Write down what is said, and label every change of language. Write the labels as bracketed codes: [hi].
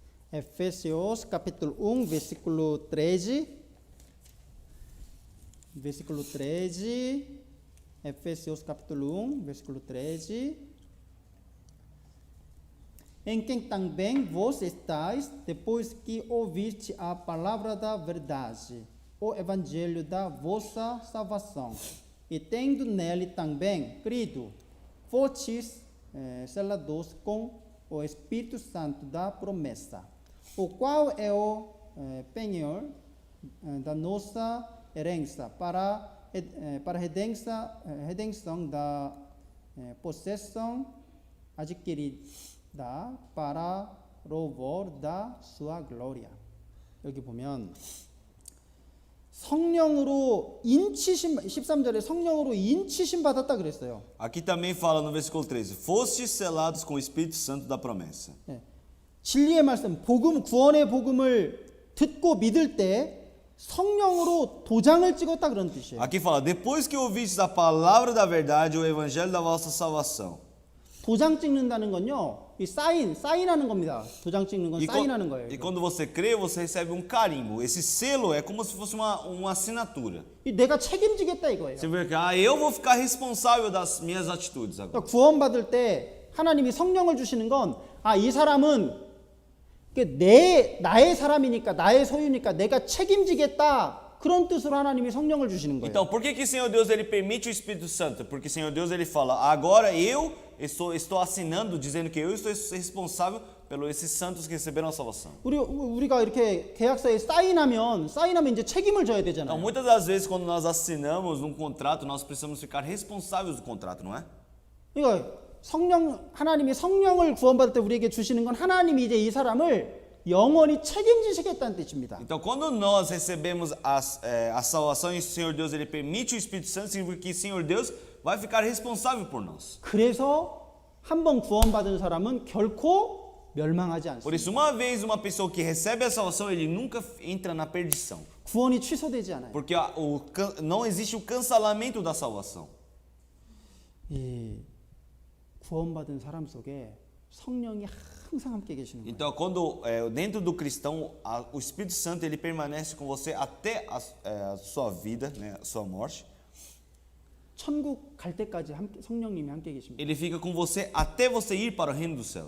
[pt] Efésios capítulo 1, versículo 13. Versículo 13. Efésios capítulo 1, versículo 13. Em quem também vós estáis, depois que ouviste a palavra da verdade, o evangelho da vossa salvação, e tendo nele também crido, fostes selados com o Espírito Santo da promessa, o qual é o penhor da nossa herança para a redenção da possessão adquirida para louvor da sua glória. [ko] 여기 보면 성령으로 인치심 13절에 성령으로 인치심 받았다 그랬어요. [pt] Aqui também fala no versículo 13, fostes selados com o Espírito Santo da promessa. [ko] 진리의 말씀, 복음, 구원의 복음을 듣고 믿을 때 성령으로 도장을 찍었다 그런 뜻이에요. [pt] Aqui fala, depois que ouvistes a palavra da verdade, o evangelho da vossa salvação. [ko] 도장 찍는다는 건요, 이 사인하는 겁니다. 도장 찍는 건 사인하는 거예요. [pt] E quando você crê, você recebe um carimbo. Esse selo é como se fosse uma assinatura. [ko] 내가 책임지겠다 이거예요. [pt] Você vê que eu vou ficar responsável das minhas atitudes agora. [ko] 그러니까 구원받을 때 하나님이 성령을 주시는 건 이 사람은 나의 사람이니까 나의 소유니까 내가 책임지겠다 그런 뜻으로 하나님이 성령을 주시는 거예요. [pt] Então, por que o Senhor Deus ele permite o Espírito Santo? Porque o Senhor Deus ele fala, agora eu estou assinando, dizendo que eu estou responsável pelos esses santos que receberam a salvação. [ko] 우리가 이렇게 계약서에 사인하면 이제 책임을 져야 되잖아요. [pt] Então, muitas das vezes quando nós assinamos um contrato, nós precisamos ficar responsáveis do contrato, não é? [ko] 그러니까 하나님이 성령을 구원받을 때 우리에게 주시는 건 하나님이 이제 이 사람을 영원히 책임지시겠다는 뜻입니다. [pt] Então, quando nós recebemos a salvação e o Senhor Deus ele permite o Espírito Santo, significa que o Senhor Deus vai ficar responsável por nós. [ko] 그래서 한 번 구원받은 사람은 결코 멸망하지 않습니다. [pt] Por isso, uma vez uma pessoa que recebe a salvação, ele nunca entra na perdição. [ko] 구원이 취소되지 않아요. [pt] Porque não existe o cancelamento da salvação. [ko] 구원받은 사람 속에 성령이 항상 함께 계시는 거예요. [pt] Então, quando dentro do cristão, o Espírito Santo ele permanece com você até a sua vida, né, a sua morte. [ko] 천국 갈 때까지 성령님이 함께 계십니다. [pt] Ele fica com você até você ir para o reino dos céus.